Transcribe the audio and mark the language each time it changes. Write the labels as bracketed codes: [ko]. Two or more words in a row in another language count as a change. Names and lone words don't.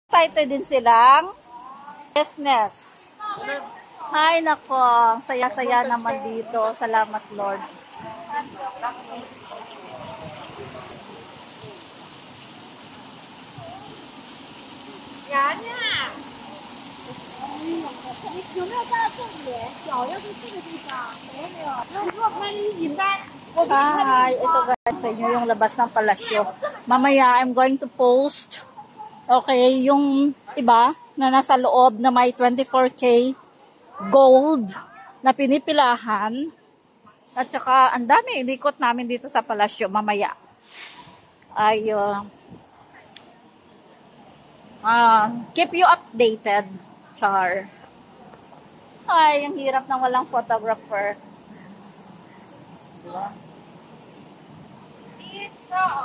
[tl] Excited din silang business. Ay, nako. Saya-saya naman dito. Salamat, Lord. Yan na! [zh] 有没有看到重点？脚要是这个地方，没有。那如果拍1:3，我给你拍 [tl] Hi, ito guys, sa inyo yung labas ng palasyo. Mamaya, [en] I'm going to post, okay, [tl] yung iba na nasa loob na may 24K gold na pinipilahan. At saka, ang dami, inikot namin dito sa palasyo mamaya. Ay, [en] keep you updated, Char. [tl] Ay, ang hirap ng walang photographer. Diba? Pizza!